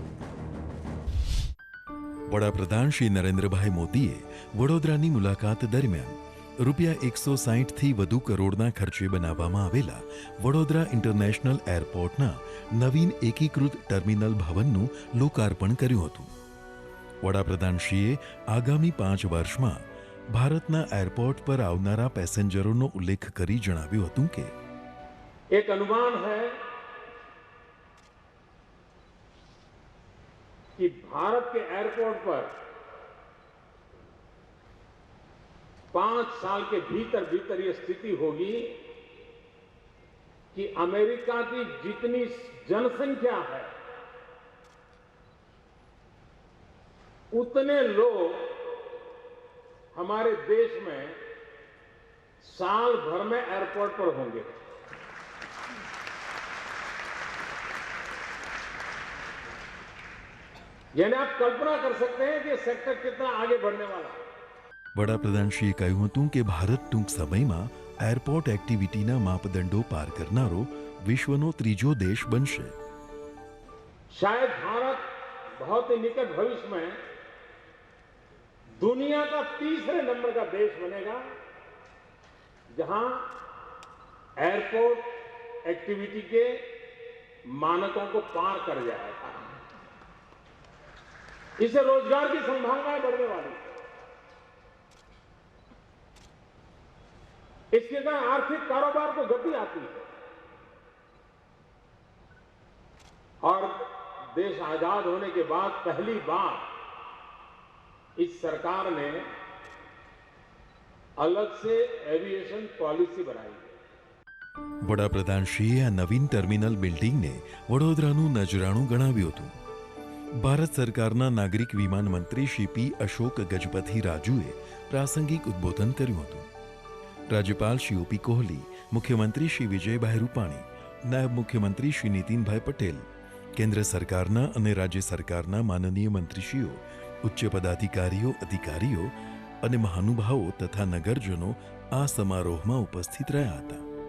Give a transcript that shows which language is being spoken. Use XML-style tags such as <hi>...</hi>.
<gu>વડાપ્રધાન શ્રી નરેન્દ્રભાઈ મોદીએ વડોદરાની મુલાકાત દરમિયાન ₹160થી વધુ કરોડના ખર્ચે બનાવવામાં આવેલા વડોદરા ઇન્ટરનેશનલ એરપોર્ટના નવીન એકીકૃત ટર્મિનલ ભવનનું લોકાર્પણ કર્યું હતું. વડાપ્રધાનશ્રીએ આગામી 5 વર્ષમાં ભારતના એરપોર્ટ પર આવનારા પેસેન્જરોનો ઉલ્લેખ કરી જણાવ્યું હતું કે</gu> <hi>एक अनुमान है कि भारत के एयरपोर्ट पर 5 साल के भीतर ये स्थिति होगी कि अमेरिका की जितनी जनसंख्या है उतने लोग हमारे देश में साल भर में एयरपोर्ट पर होंगे. यानी आप कल्पना कर सकते हैं कि सेक्टर कितना आगे बढ़ने वाला है.</hi> <gu>વડાપ્રધાનશ્રીએ કહ્યું હતું કે ભારત ટૂંક સમયમાં એરપોર્ટ એક્ટિવિટીના માપદંડો પાર કરનારો વિશ્વનો 3જો દેશ બનશે.</gu> <hi>शायद भारत बहुत ही निकट भविष्य में दुनिया का 3रे नंबर का देश बनेगा जहां एयरपोर्ट एक्टिविटी के मानकों को पार कर जाएगा. इससे रोजगार की संभावनाएं बढ़ने वाली है. इसके कारण आर्थिक कारोबार को गति आती है और देश आजाद होने के बाद पहली बार इस सरकार ने अलग से एविएशन पॉलिसी बनाई है.</hi> <gu>વડાપ્રધાનશ્રીએ આ નવીન ટર્મિનલ બિલ્ડિંગને વડોદરાનું નજરાણું ગણાવ્યું હતું. ભારત સરકારના નાગરિક વિમાન મંત્રી શ્રી પી અશોક ગજપતિ રાજુએ પ્રાસંગિક ઉદ્બોધન કર્યું હતું. રાજ્યપાલ શ્રી ઓપી કોહલી, મુખ્યમંત્રી શ્રી વિજયભાઈ રૂપાણી, નાયબ મુખ્યમંત્રી શ્રી નીતિનભાઈ પટેલ, કેન્દ્ર સરકારના અને રાજ્ય સરકારના માનનીય મંત્રીશ્રીઓ, ઉચ્ચ પદાધિકારીઓ, અધિકારીઓ અને મહાનુભાવો તથા નગરજનો આ સમારોહમાં ઉપસ્થિત રહ્યા હતા.</gu>